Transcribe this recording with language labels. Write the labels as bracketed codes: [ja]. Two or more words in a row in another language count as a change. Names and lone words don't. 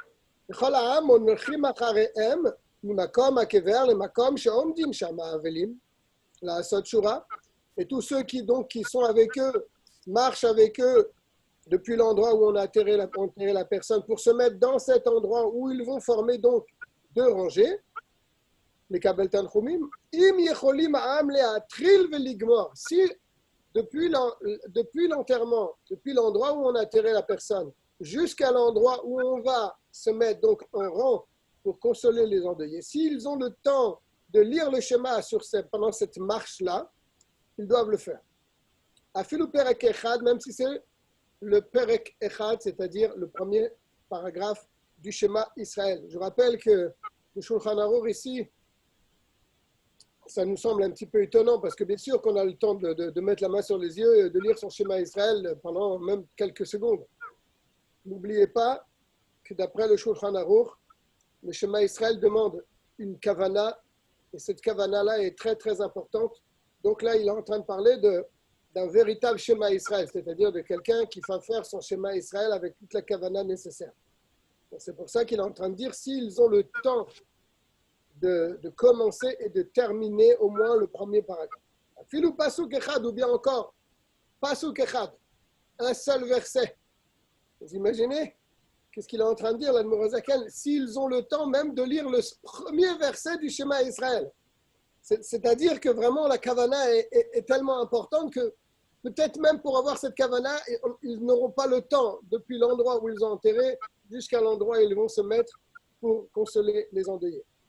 [fr] Et tous ceux qui sont avec eux, marchent avec eux depuis l'endroit où on a enterré la personne pour se mettre dans cet endroit où ils vont former donc deux rangées, les [he] קבל תנחומים. אם יכולים העם להתחיל ולגמור. [fr] Si depuis l'enterrement, depuis l'endroit où on a enterré la personne, jusqu'à l'endroit où on va se mettre donc en rang pour consoler les endeuillés. S'ils ont le temps de lire le schéma pendant cette marche-là, ils doivent le faire. [he] אפילו פרק אחד, [fr] même si c'est le [he] פרק אחד, [fr] c'est-à-dire le premier paragraphe du [he] שמע ישראל. [fr] Je rappelle que le Shulchan Aruch ici, ça nous semble un petit peu étonnant parce que bien sûr qu'on a le temps de mettre la main sur les yeux et de lire son [he] שמע ישראל [fr] pendant même quelques secondes. N'oubliez pas que d'après le Shulchan Aruch, le [he] שמע ישראל [fr] demande une kavana et cette kavana-là est très très importante. Donc là, il est en train de parler d'un véritable [he] שמע ישראל, [fr] c'est-à-dire de quelqu'un qui va faire son [he] שמע ישראל [fr] avec toute la kavana nécessaire. C'est pour ça qu'il est en train de dire s'ils ont le temps de commencer et de terminer au moins le premier paragraphe. [he] אפילו פסוק אחד, [fr] ou bien encore [he] פסוק אחד, [fr] un seul verset. Vous imaginez qu'est-ce qu'il est en train de dire, l'Admorazaken, s'ils ont le temps même de lire le premier verset du [he] שמע ישראל. [fr] C'est-à-dire que vraiment la kavana est tellement importante que peut-être même pour avoir cette kavana, ils n'auront pas le temps depuis l'endroit où ils ont enterré jusqu'à l'endroit où ils vont se mettre pour consoler les endeuillés.